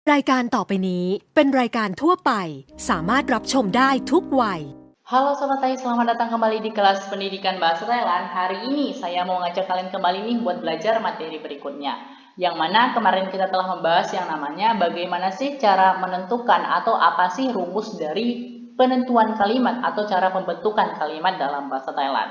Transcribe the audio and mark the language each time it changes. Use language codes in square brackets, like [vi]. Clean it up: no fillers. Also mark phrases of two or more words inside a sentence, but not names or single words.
[th] รายการต่อไปนี้เป็นรายการทั่วไปสามารถรับชมได้ทุกวัย [id] Halo Sobat Thai, selamat datang kembali di kelas pendidikan bahasa Thailand. Hari ini saya mau ngajak kalian kembali nih buat belajar materi berikutnya. Yang mana kemarin kita telah membahas yang namanya bagaimana sih cara menentukan atau apa sih rumus dari penentuan kalimat atau cara pembentukan kalimat dalam bahasa Thailand.